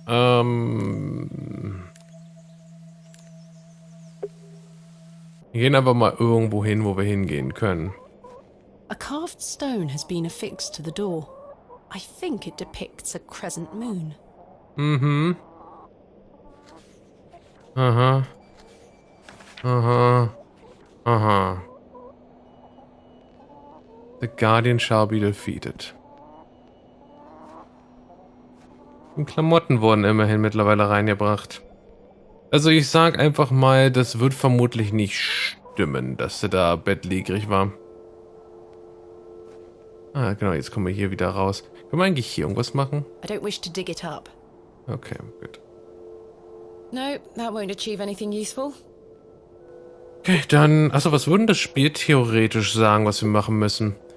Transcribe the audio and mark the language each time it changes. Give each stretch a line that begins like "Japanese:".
German: Wir gehen aber mal irgendwo hin, wo wir hingehen können.
English: A carved stone has been affixed to the door. I think it depicts a crescent moon. Aha. Aha. Aha. The Guardian shall be defeated.
German: Und Klamotten wurden immerhin mittlerweile reingebracht. Also ich sag einfach mal, das wird vermutlich nicht stimmen, dass er da bettlägerig war. Ah, genau, jetzt kommen wir hier wieder raus. Können wir eigentlich hier irgendwas machen?
English: I don't wish to dig it up.
German: Okay, gut.
English: No, that won't achieve anything useful.
German: Okay, dann... Achso, was würde das Spiel theoretisch sagen, was wir machen müssen?